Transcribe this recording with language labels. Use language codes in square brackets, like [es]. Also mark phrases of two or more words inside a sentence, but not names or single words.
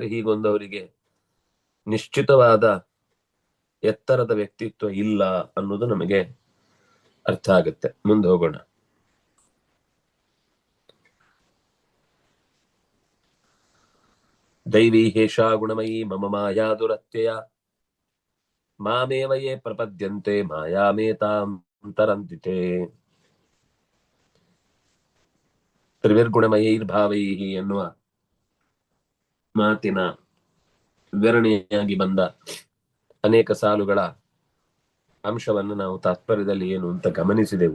[kn] ಹೀಗೊಂದು ಅವರಿಗೆ ನಿಶ್ಚಿತವಾದ ಎತ್ತರದ ವ್ಯಕ್ತಿತ್ವ ಇಲ್ಲ ಅನ್ನೋದು ನಮಗೆ ಅರ್ಥ ಆಗುತ್ತೆ. ಮುಂದೆ ಹೋಗೋಣ. [sa] ದೈವೀ ಹೇಷಾ ಗುಣಮಯೀ ಮಮ ಮಾಯಾ ದುರತ್ಯಯ ಮಾಮೇವ ಯೇ ಪ್ರಪದ್ಯಂತೆ ಮಾಯಾಮೇತಾಂ ತರಂತಿತೆ. [kn] ತ್ರಿವಿರ್ಗುಣಮಯೈರ್ಭಾವೈಃ ಎನ್ನುವ ಮಾತಿನ ವಿವರಣೆಯಾಗಿ ಬಂದ ಅನೇಕ ಸಾಲುಗಳ ಅಂಶವನ್ನು ನಾವು ತಾತ್ಪರ್ಯದಲ್ಲಿ ಏನು ಅಂತ ಗಮನಿಸಿದೆವು.